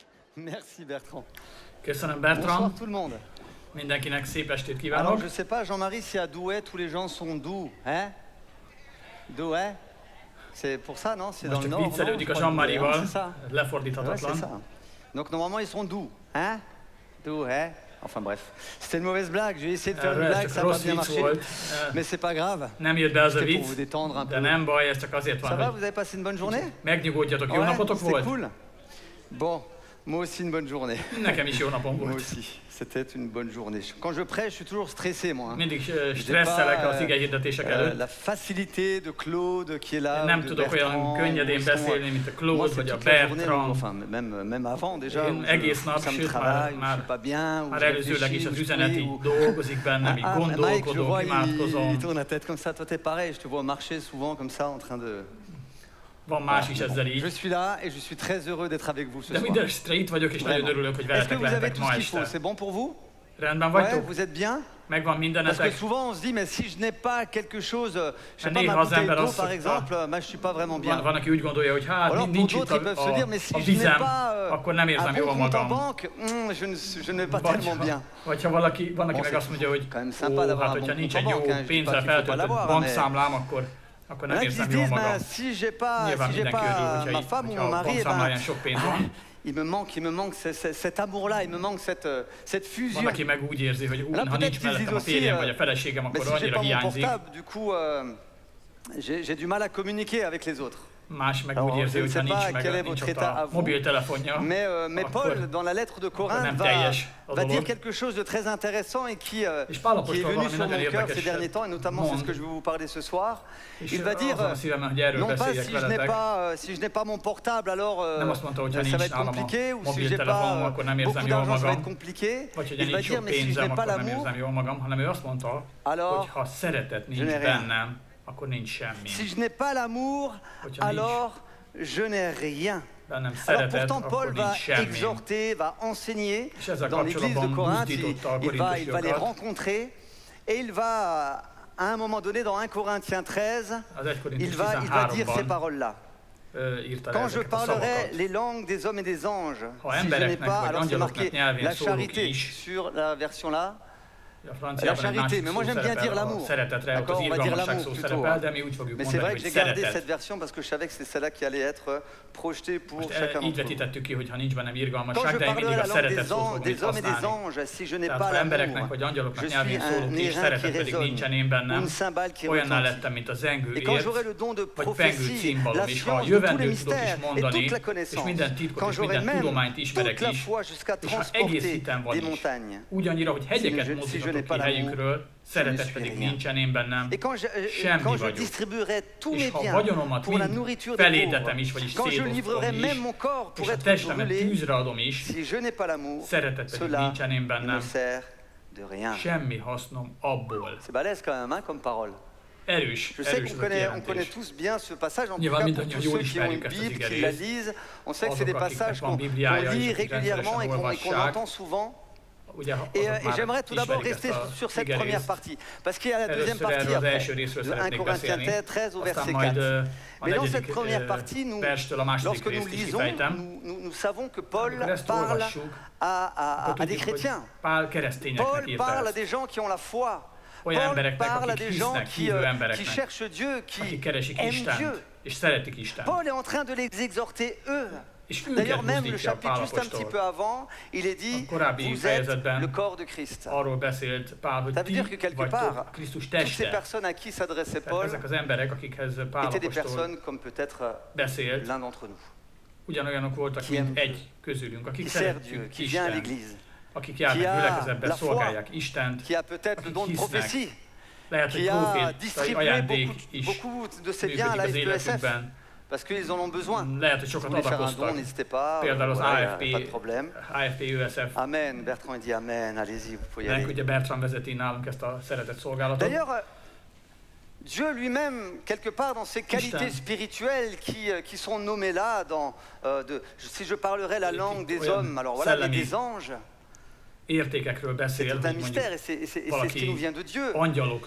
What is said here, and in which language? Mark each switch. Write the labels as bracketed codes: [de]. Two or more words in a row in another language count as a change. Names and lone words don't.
[fr] Merci Bertrand. [hu] Köszönöm, [fr] Bonsoir Bertrand. tout le monde. [hu] Mindenkinek szép estét [fr] Alors [hu] kívánok. [fr] je sais pas, Jean-Marie, si à Douai tous les gens sont doux, hein? Douai? C'est pour ça, non? C'est dans [hu] Most [fr] le [hu] csak [fr] nord, non? [hu] viccelődik a [fr] Je crois, Douai, [hu] Jean-Marie-val, [fr] c'est ça. Ouais, c'est [hu] lefordíthatatlan. [fr] ça. Donc normalement ils sont doux, hein? Doux, hein? Enfin bref, c'était une mauvaise blague. J'ai essayé de faire une [hu] Ez [fr] blague, [hu] csak [fr] ça n'a pas [hu] rossz [fr] bien [hu] vicc [fr] marché. [hu] volt. [fr] Mais c'est pas grave. [hu] Nem jött be az a [fr] C'était pour [hu] vicc, [fr] vous détendre un [hu] de [fr] peu. [hu] nem baj, ez csak azért [fr] Ça [hu] van, [fr] va, [hu] hogy [fr] vous avez passé une bonne journée? [hu] megnyugodjatok. Jó [fr] Ouais, [hu] napotok [fr] c'était [hu] volt? [fr] cool. Bon, moi aussi une bonne journée. [hu] Nekem is jó napom [fr] Moi [hu] volt. [fr] aussi, c'était une bonne journée. Quand je prêche, je suis toujours stressé, moi. Hein. [hu] Mindig [fr] J'ai [hu] stresszelek [fr] pas, [hu] az igehirdetések előtt. [fr] la facilité de Claude qui est là, [hu] Nem [fr] ou de [hu] tudok olyan [fr] Bertrand, [hu] könnyedén [fr] ou son- [hu] beszélni, mint a [fr] Moi, [hu] Claude [fr] c'est [hu] vagy a [fr] toute la journée, [hu] Bertrand. [fr] enfin, même avant déjà, [hu] Én [fr] où [hu] egész nap, [fr] ça me [hu] sőt [fr] travaille, où je [hu] már [fr] suis pas bien, où [hu] már [fr] je [hu] előzőleg is [fr] réfléchis, [hu] az [fr] où je [hu] üzenet [fr] prie, [hu] így [fr] où... [hu] dolgozik bennem, így [fr] Mike, je [hu] gondolkodok, [fr] vois, il [hu] imádkozom. [fr] tourne la tête comme ça. Toi, t'es pareil, je te vois marcher souvent comme ça, en train de... [hu] Van más is ezzel [fr] Je [hu] így. [fr] suis là et je suis très heureux d'être avec vous ce [hu] De [fr] soir. [hu] minden esetre itt vagyok, és nagyon [fr] Vraiment. [hu] örülök, hogy [fr] Est-ce que [hu] veletek [fr] vous avez [hu] lehetek [fr] tout [hu] ma [fr] ce qu'il faut? [hu] este. [fr] C'est bon pour vous? [hu] Rendben [fr] Ouais, [hu] vagytok? [fr] vous êtes bien? [hu] Megvan [fr] Parce que [hu] mindenetek? [fr] souvent on se dit, mais si je n'ai pas quelque chose, je sais pas, [hu] Néha [fr] ma [hu] az [fr] bouteille [hu] ember [fr] d'eau [hu] azt [fr] par [hu] szokta- [fr] exemple, moi je suis pas vraiment bien. [hu] Van, aki úgy gondolja, hogy hát [fr] Alors pour [hu] nincs itt [fr] d'autres, ils peuvent se dire, mais si [hu] a [fr] je n'ai [hu] vizem, [fr] pas [hu] akkor nem [fr] un [hu] érzem [fr] bon [hu] jól [fr] compte en [hu] magam. [fr] banque, je ne vais pas tellement bien. [hu] Vagy ha valaki [fr] Bon, [hu] meg [fr] c'est [hu] azt mondja, hogy [fr] quand même sympa d'avoir [hu] hát [fr] un [hu] hogyha [fr] bon [hu] nincs [fr] compte [hu] egy [fr] en [hu] jó [fr] banque, hein, je dis pas [hu] pénzzel [fr] qu'il faut pas [hu] feltöltött [fr] l'avoir, [hu] bankszámlám, akkor [fr] Il y [hu] nem [fr] en a qui se [hu] érzem jól [fr] disent, [hu] magam. [fr] si j'ai pas, [hu] Nyilván [fr] si j'ai [hu] mindenki örül, [fr] pas [hu] hogyha, [fr] ma femme ou [hu] hogyha [fr] mon [hu] a [fr] mari, eh [hu] bankszámláján [fr] ben, [hu] sok pénz van. [fr] il me manque cet amour-là, il me manque cette fusion. [hu] Van, aki meg úgy érzi, hogy [fr] Là, [hu] ha [fr] peut-être [hu] nincs [fr] qu'ils [hu] mellettem [fr] disent [hu] a [fr] aussi, [hu] férjem vagy a feleségem, [fr] mais [hu] akkor [fr] si j'ai [hu] annyira [fr] pas mon [hu] hiányzik. [fr] portable, du coup, j'ai du mal à communiquer avec les autres. [hu] Más meg [fr] Alors, [hu] úgy érzi, [fr] je ne [hu] hogy ha [fr] sais pas [hu] nincs [fr] quel est [hu] meg [fr] votre [hu] nincs ott [fr] état à [hu] a [fr] vous, [hu] mobiltelefonja, [fr] Mais [hu] akkor [fr] Paul, dans la lettre de Corinthe, [hu] nem [fr] va [hu] teljes a [fr] dire [hu] dolog. [fr] quelque chose de très intéressant et qui est [hu] És Pál apostol [fr] venu [hu] valami [fr] sur mon [hu] nagyon [fr] cœur ces [hu] érdekeset [fr] derniers temps, et notamment c'est ce [hu] mond, [fr] que je vais vous parler ce soir. [hu] és [fr] Il va dire, [hu] azon a szívemben, hogy erről [fr] non pas [hu] beszéljek [fr] si je n'ai [hu] veletek. [fr] pas, si je n'ai pas mon portable, alors [hu] Nem azt mondta, hogy ha [fr] ça [hu] nincs [fr] va être [hu] nálam a [fr] compliqué, ou si j'ai [hu] mobiltelefonom, [fr] pas [hu] akkor nem [fr] beaucoup [hu] érzem jól [fr] d'argent, ça va être [hu] magam. [fr] compliqué. [hu] Vagy hogyha [fr] Il va [hu] nincs [fr] dire, [hu] sok [fr] mais si je n'ai [hu] pénzem, [fr] pas [hu] akkor nem [fr] l'amour, [hu] érzem jól magam, hanem ő azt mondta, [fr] alors [hu] hogy ha szeretet nincs [fr] je n'ai rien. [hu] bennem, akkor nincs semmi. [fr] si je n'ai pas l'amour, [hu] Hogyha nincs [fr] alors je n'ai rien. [hu] bennem [fr] Alors [hu] szeretet, [fr] pourtant Paul [hu] akkor [fr] va [hu] nincs semmi. [fr] exhorter, va enseigner [hu] És ezzel [fr] dans l'église de [hu] kapcsolatban [fr] Corinthe, [hu] buzdította a [fr] il va les [hu] korintusiakat. [fr] rencontrer et il va à un moment donné dans 1 Corinthiens 13, [hu] Az 1 Korintus [fr] il va dire ces [hu] 13-ban [fr] paroles-là. [hu] írta le [fr] Quand je [hu] ezeket a [fr] parlerai [hu] szavakat. [fr] les langues des hommes et des anges, [hu] Ha [fr] si je n'ai [hu] embereknek [fr] pas, [hu] vagy [fr] alors c'est marqué [hu] angyaloknak nyelvén [fr] la [hu] szólok [fr] charité [hu] is, [fr] sur la version là, [hu] a [fr] la [hu] franciában egy [fr] charité, [hu] másik [fr] mais moi [hu] szó [fr] j'aime bien [hu] szerepel [fr] dire [hu] a [fr] l'amour. [hu] szeretetre, ott [fr] D'accord, [hu] az [fr] on va dire [hu] irgalmasság [fr] l'amour [hu] szó [fr] plutôt. [hu] szerepel, de mi úgy fogjuk [fr] Mais c'est vrai [hu] mondani, [fr] que [hu] hogy [fr] j'ai gardé [hu] szeretet. [fr] cette version parce que je savais que c'est celle-là qui allait être projetée pour [hu] Most [fr] chacun [hu] így [fr] d'entre vous. [hu] vetítettük ki, hogy ha nincs bennem [fr] Quand je [hu] irgalmasság, de én mindig [fr] parlerai [hu] a [fr] la langue [hu] szeretet szót fogom [fr] des [hu] itt [fr] hommes et des [hu] használni. [fr] anges, si je n'ai [hu] Tehát [fr] pas [hu] ha embereknek [fr] l'amour, [hu] vagy angyaloknak [fr] je suis [hu] nyelvén szólok [fr] un [hu] és [fr] airain [hu] szeretet [fr] qui [hu] pedig [fr] résonne, [hu] nincsen én [fr] ou [hu] bennem, [fr] une cymbale qui [hu] olyanná [fr] retentit. [hu] lettem, mint a zengő [fr] Et quand [hu] ért, [fr] j'aurai le don de [hu] vagy pengő [fr] prophétie, [hu] címbalom, [fr] la [hu] és ha a [fr] science de tous les [hu] jövendőt tudok is [fr] mystères et [hu] mondani, [fr] toute la [hu] és [fr] connaissance, [hu] minden titkot [fr] quand [hu] és [fr] j'aurai [hu] minden [fr] même [hu] tudományt ismerek [fr] toute la [hu] is, [fr] foi jusqu'à [hu] és ha egész [fr] transporter [hu] hitem van [fr] des [hu] is, [fr] montagnes, [hu] ugyannyira, hogy hegyeket [fr] si je [hu] mozdítatok [fr] n'ai [hu] ki [fr] pas l'amour, [hu] helyükről, szeretet pedig [fr] rien. [hu] nincsen én bennem, [fr] et quand [hu] semmi [fr] je [hu] vagyok. [fr] distribuerai tous [hu] És [fr] mes [hu] ha [fr] biens [hu] vagyonomat [fr] pour la [hu] mind [fr] nourriture des [hu] felétetem [fr] pauvres, [hu] is, vagyis [fr] quand je livrerai [hu] szétosztom [fr] même [hu] is, [fr] mon corps pour [hu] és a [fr] être [hu] testemet [fr] brûlé, [hu] tűzre adom is, [fr] si je n'ai pas l'amour, [hu] szeretet pedig [fr] cela [hu] nincsen én [fr] ne [hu] bennem, [fr] me sert de rien. [hu] semmi hasznom abból. [fr] C'est balèze quand même, hein, comme parole. [hu] Erős, [fr] Je sais [hu] erős [fr] qu'on [hu] ez a [fr] connaît [hu] kijelentés. [fr] tous bien ce passage, en tout [hu] Nyilván [fr] cas pour [hu] mindannyian [fr] tous [hu] jól [fr] ceux qui ont une [hu] ismerjük ezt az [fr] Bible, qui la [hu] igerészt. [fr] lisent. On sait que c'est des [hu] Azok, akiknek [fr] passages [hu] van [fr] qu'on [hu] Bibliája, [fr] lit [hu] és akik [fr] régulièrement et qu'on [hu] olvassák. [fr] entend souvent. [hu] Ugye, [fr] Et, [hu] azok [fr] et [hu] már [fr] j'aimerais tout d'abord [hu] ismerik [fr] rester [hu] ezt a [fr] sur cette [hu] igerészt. [fr] première partie, parce qu'il y a la deuxième [hu] Először [fr] partie [hu] erről az [fr] après, [hu] első részről [fr] de 1 [hu] szeretnék [fr] Corinthiens [hu] beszélni, [fr] 13 au verset [hu] aztán majd [fr] 4. [hu] a [fr] Mais dans cette [hu] negyedik [fr] première partie, [hu] verstől a második [fr] lorsque nous [hu] részt is [fr] lisons, [hu] kifejtem. [fr] nous savons que Paul [hu] Amikor ezt [fr] parle [hu] olvassuk, [fr] à [hu] akkor [fr] des [hu] tudjuk, hogy [fr] chrétiens. [hu] Pál keresztényeknek [fr] Paul [hu] írta [fr] parle à [hu] ezt. [fr] des gens qui ont la foi. [hu] Olyan [fr] Paul [hu] embereknek, [fr] parle à [hu] akik [fr] des gens [hu] hisznek, [fr] qui, [hu] hívő [fr] qui [hu] embereknek, [fr] cherchent Dieu, qui [hu] akik keresik [fr] aiment Dieu. [hu] Istent, és szeretik Istent. [fr] Paul est en train de les exhorter eux. [hu] És [fr] D'ailleurs, [hu] őket [fr] même le [hu] buzdítja [fr] chapitre [hu] Pál [fr] juste un petit peu [hu] apostol. [fr] avant, il est dit, [hu] A korábbi [fr] vous êtes [hu] fejezetben [fr] le corps de Christ. [hu] arról beszélt Pál, hogy [fr] Ça veut [hu] ti [fr] dire que quelque [hu] vagytok [fr] part, [hu] Krisztus [fr] toutes ces [hu] teste. [fr] personnes à qui s'adressait [hu] Tehát [fr] Paul [hu] ezek az emberek, akikhez Pál [fr] étaient des [hu] apostol [fr] personnes comme peut-être [hu] beszélt, [fr] l'un d'entre nous, [hu] ugyanolyanok voltak, [fr] Qui aime [hu] mint [fr] Dieu, [hu] egy közülünk, akik [fr] qui sert Dieu, [hu] szeretjük [fr] qui vient à [hu] Istent, [fr] l'église, [hu] akik [fr] qui [hu] járnak [fr] a [hu] gyülekezetben, [fr] la foi, [hu] szolgálják Istent, [fr] qui a peut-être le don de [hu] hisznek, [fr] prophétie, [hu] lehet, hogy [fr] qui a [hu] profétai [fr] distribué [hu] ajándék is [fr] beaucoup de ses biens à la [hu] működik az [fr] FPSF, [hu] életükben. [fr] parce qu'ils en ont besoin. [hu] Lehet, hogy [fr] Si vous [hu] sokat [fr] voulez faire un don, [hu] adakoztak. [fr] n'hésitez pas, [hu] Például az [fr] voilà, y a [hu] AFP, [fr] pas de problème. [hu] AFP ÖSF. [fr] Amen, Bertrand il dit Amen, allez-y, vous pouvez y aller. [hu] Ugye Bertrand vezeti nálunk ezt a szeretett szolgálatot. [fr] D'ailleurs, Dieu lui-même, quelque part dans ses qualités [hu] Istent. [fr] spirituelles qui sont nommées là, si je parlerais la langue des [hu] olyan [fr] hommes, alors voilà, mais [hu] szellemi [fr] des anges, [hu] értékekről [fr] c'est [hu] beszél, [fr] tout un [hu] hogy [fr] mystère [hu] mondjuk [fr] et c'est ce qui [hu] valaki [fr] nous vient de Dieu. [hu] angyalok